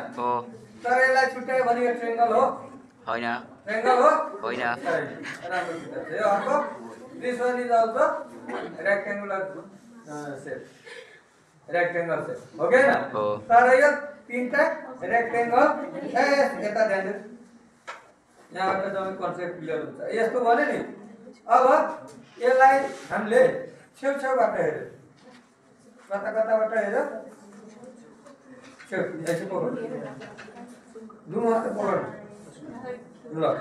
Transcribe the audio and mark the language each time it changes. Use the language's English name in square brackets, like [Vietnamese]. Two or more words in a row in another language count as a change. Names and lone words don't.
[Nepali] हो तर यसलाई छुटायो भने यो ट्रायंगल हो होइन ट्रायंगल हो होइन राम्रो किताब छ यो अर्को [English] this one is also rectangular shape rectangle shape [Nepali] हो कि हैन हो तर यो तीनटा रेक्टेंगल यता ध्यान दिनु यहाँबाट जम्मै [English] concept clear [Nepali] हुन्छ यस्तो भने नि अब यसलाई हामीले छेउछेउबाट हेर्यो कताबाट हेर्यो छेउ यसो पकड दुई मात्र पकड ल